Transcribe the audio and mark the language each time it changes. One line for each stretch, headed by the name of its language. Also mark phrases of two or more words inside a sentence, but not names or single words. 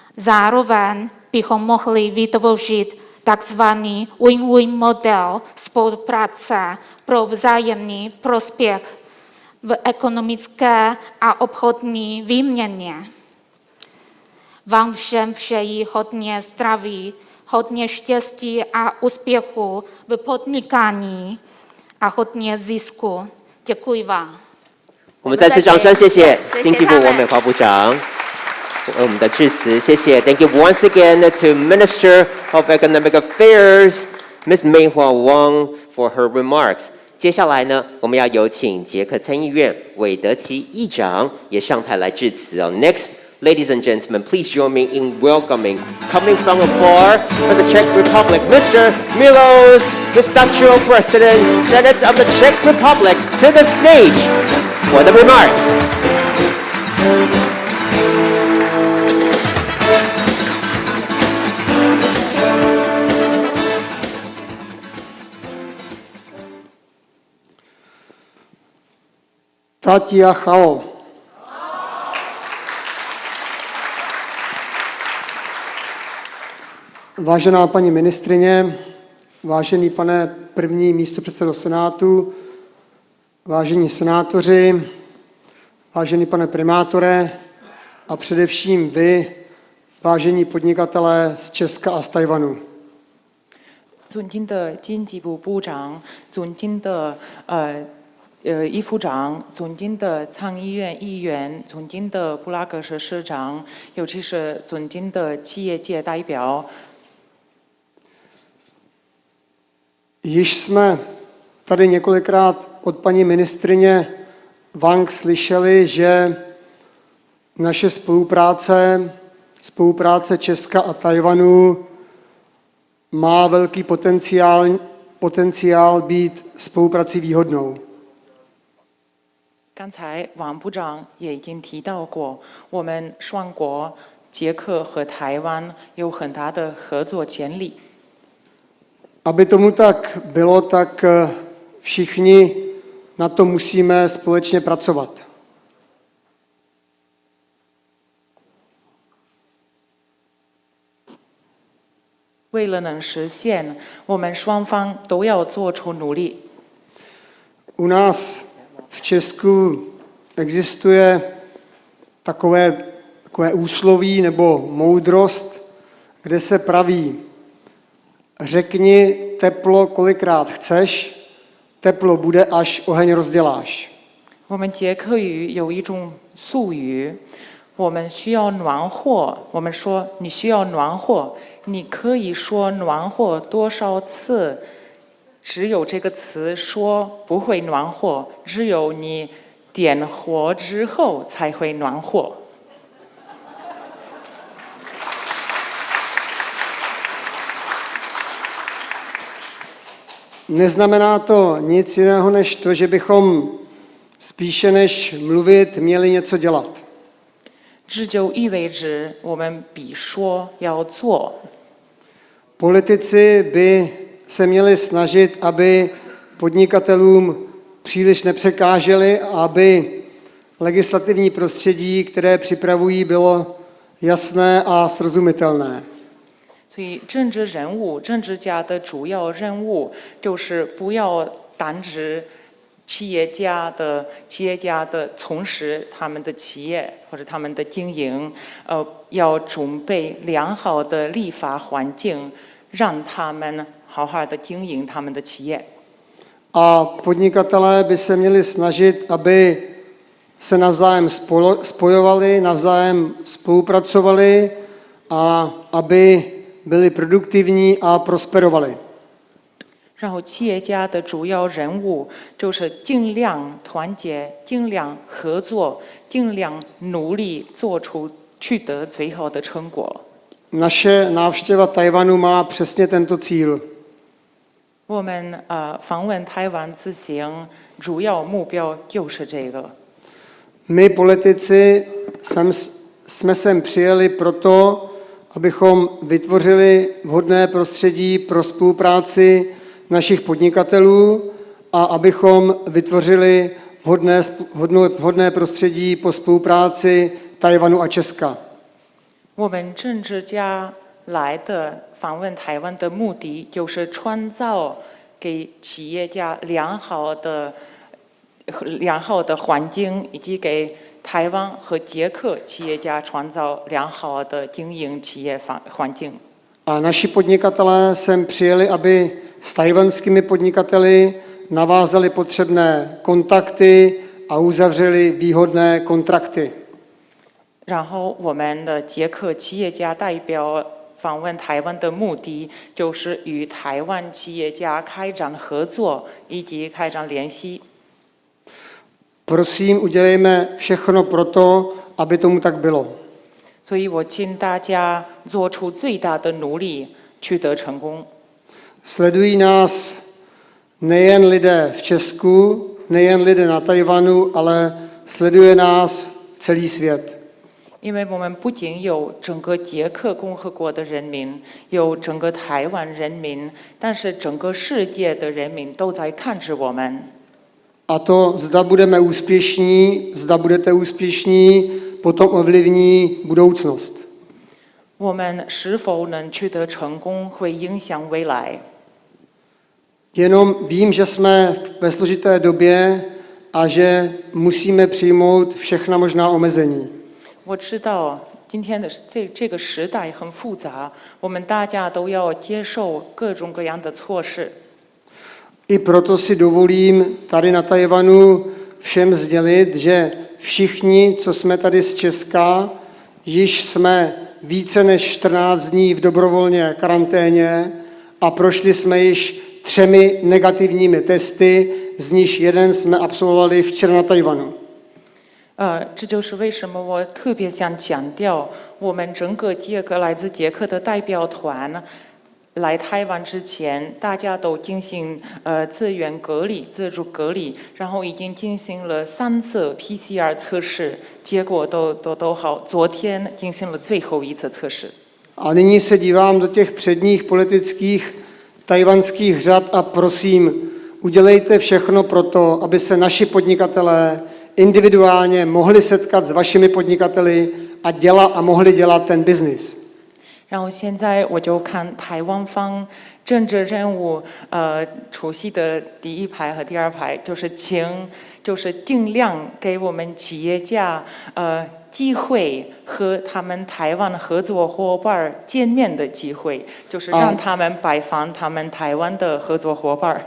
Czech: Zároveň bychom mohli vytvořit takzvaný win-win model spolupráce pro vzájemný prospěch v ekonomické a obchodní výměně. Vám všem přeji hodně zdraví, hodně štěstí a úspěchu v podnikání a hodně zisku. Děkuji vám.
Chinese: 我们再次掌声，谢谢经济部王美花部长我们的致辞，谢谢。
English: Thank you once again to Minister of Economic Affairs, Ms. Meihua Wang for her remarks.
Chinese: 接下来呢，我们要有请捷克参议院韦德奇议长也上台来致辞哦。
English: Next, ladies and gentlemen, please join me in welcoming, coming from afar from the Czech Republic, Mr. Milos Vystrčil, President, Senate of the Czech Republic, to the stage for the remarks.
Chinese: 大家好.
Czech: Vážená paní ministryně, vážený pane první místopředsedo Senátu, vážení senátoři, vážený pane primátore a především vy, vážení podnikatelé z Česka a z Tajvanu.
Chinese: 尊敬的经济部部长，尊敬的议副长，尊敬的参议院议员，尊敬的布拉格市市长，尤其是尊敬的企业界代表。
Czech: Již jsme tady několikrát od paní ministryně Wang slyšeli, že naše spolupráce Česka a Tajvanu má velký potenciál být spoluprací výhodnou.
Chinese: 刚才王部长也已经提到过，我们双国捷克和台湾有很大的合作潜力。
Czech: Aby tomu tak bylo, tak všichni na to musíme společně pracovat.
Chinese: 为了能实现，我们双方都要做出努力。
Czech: U nás v Česku existuje takové úsloví nebo moudrost, kde se praví: řekni teplo, kolikrát chceš, teplo bude, až oheň rozděláš.
Chinese: 我们捷克语有一种俗语，我们需要暖和。我们说你需要暖和，你可以说暖和多少次？只有这个词说不会暖和，只有你点火之后才会暖和。
Czech: Neznamená to nic jiného než to, že bychom spíše než mluvit měli něco dělat.
Chinese: 这就意味着我们比说要做。
Czech: Politici by se měli snažit, aby podnikatelům příliš nepřekáželi a aby legislativní prostředí, které připravují, bylo jasné a srozumitelné.
Chinese: 所以，政治人物、政治家的主要任务就是不要单指企业家的从事他们的企业或者他们的经营，要准备良好的立法环境，让他们好好的经营他们的企业。
Czech: A podnikatelé by se měli snažit, aby se navzájem spojovali, navzájem spolupracovali a aby byli produktivní a prosperovali.
Chinese: 然后，企业家的主要任务就是尽量团结、尽量合作、尽量努力取得最好的成果。
Czech: Naše návštěva Tajvanu má přesně tento cíl.
Chinese: 我们访问台湾之行，主要目标就是这个。
Czech: My politici jsme sem přijeli proto, abychom vytvořili vhodné prostředí pro spolupráci našich podnikatelů a abychom vytvořili vhodné prostředí po spolupráci Tajvanu a Česka.
Chinese: 我们政治家来的访问台湾的目的，就是创造给企业家良好的环境，以及给台湾和捷克企业家创造良好的经营企业环境。
Czech: A naši podnikatelé sem přijeli, aby s tajvanskými podnikateli navázali potřebné kontakty a uzavřeli výhodné kontrakty.
Chinese: 然后我们的捷克企业家代表访问台湾的目的，就是与台湾企业家开展合作以及开展联系。
Czech: Prosím, udělejme všechno pro to, aby tomu tak bylo.
Chinese: 所以我请大家做出最大的努力，取得成功。
Czech: Sledují nás nejen lidé v Česku, nejen lidé na Tajvanu, ale sleduje nás celý svět.
Chinese: 因为我们不仅有整个捷克共和国的人民，有整个台湾人民，但是整个世界的人民都在看着我们。
Czech: A to, zda budeme úspěšní, zda budete úspěšní, potom ovlivní budoucnost.
Chinese: 我们是否能取得成功，会影响未来。
Czech: Jenom vím, že jsme ve složité době a že musíme přijmout všechna možná omezení.
Chinese: 我知道今天的这个时代很复杂，我们大家都要接受各种各样的措施。
Czech: I proto si dovolím tady na Tajvanu všem sdělit, že všichni, co jsme tady z Česka, již jsme více než 14 dní v dobrovolné karanténě a prošli jsme již 3 negativními testy, z nich jeden jsme absolvovali včera na Tajvanu.
Chinese: 这就是为什么我特别想强调，我们整个来自捷克的代表团来台湾之前，大家都进行自主隔离，然后已经进行了3次 PCR 测试，结果都好。昨天进行了最后一次测试。
Czech: A nyní se dívám do těch předních politických tajvanských řad a prosím, udělejte všechno pro to, aby se naši podnikatelé individuálně mohli setkat s vašimi podnikateli a mohli dělat ten biznis.
Chinese: 然后现在我就看台湾方政治人物出席的第1排和第2排，就是尽量给我们企业家机会和他们台湾合作伙伴见面的机会，就是让他们拜访他们台湾的合作伙伴。